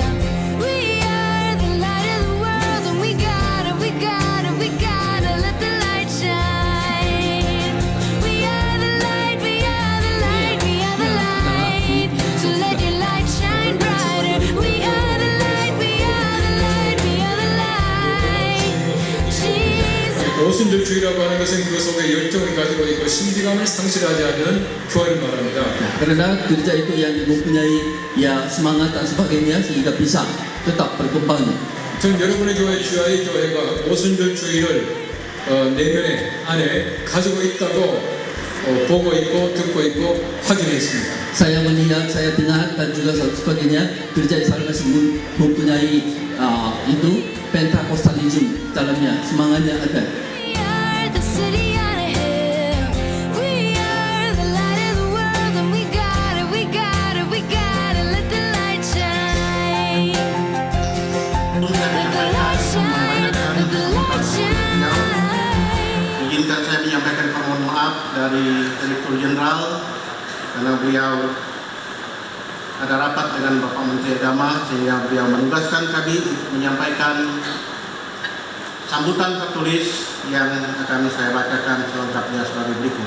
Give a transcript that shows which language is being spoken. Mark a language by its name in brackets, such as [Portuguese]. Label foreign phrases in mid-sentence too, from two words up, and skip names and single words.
[English] We are the light of the world, and we gotta let the light shine. We are the light, we are the light, we are the light. So let your light shine brighter. We are the light, we are the light, we are the light. Jesus. [Korean] 오순절주의라고 하는 것은 그 속에 열정을 가지고 있고 신비감을 상실하지 않는 교회를 말합니다. [Indonesian] Karena gereja itu yang mempunyai semangat dan sebagainya sehingga bisa tetap berkembang. [Korean] 전 여러분의 교회 주야의 교회가 오순절주의를 내면에 안에 가지고 있다고 보고 있고 듣고 있고 확인했습니다. [Indonesian] Saya melihat, saya dengar dan juga sebagainya, gereja Isa Masih mempunyai itu Pentakostalisme dalamnya, semangatnya ada. [English] We are the city on a hill. We are the light of the world, and we gotta let the light shine. Let the light shine, let the light shine. [Indonesian] Izinkan saya menyampaikan permohonan maaf dari Direktur Jenderal karena beliau ada rapat dengan Bapak Menteri Agama sehingga beliau menugaskan kami menyampaikan sambutan tertulis yang akan saya bacakan selengkapnya sebagai berikut.